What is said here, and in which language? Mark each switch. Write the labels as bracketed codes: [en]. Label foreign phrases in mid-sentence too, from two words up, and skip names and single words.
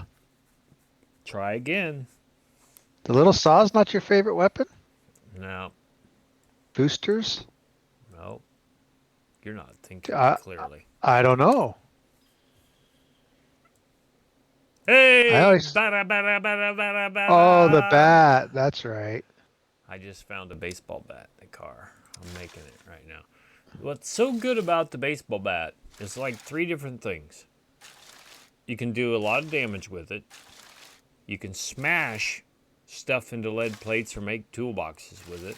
[en] Try again. The little saw is not your favorite weapon? No. Boosters? Nope. You're not thinking I, clearly. I don't know. I Hey, always. bada bada bada bada Oh, the bada. bat. That's right. I just found a baseball bat in the car. I'm making it right now. What's so good about the baseball bat is like three different things. You can do a lot of damage with it. You can smash stuff into lead plates or make toolboxes with it.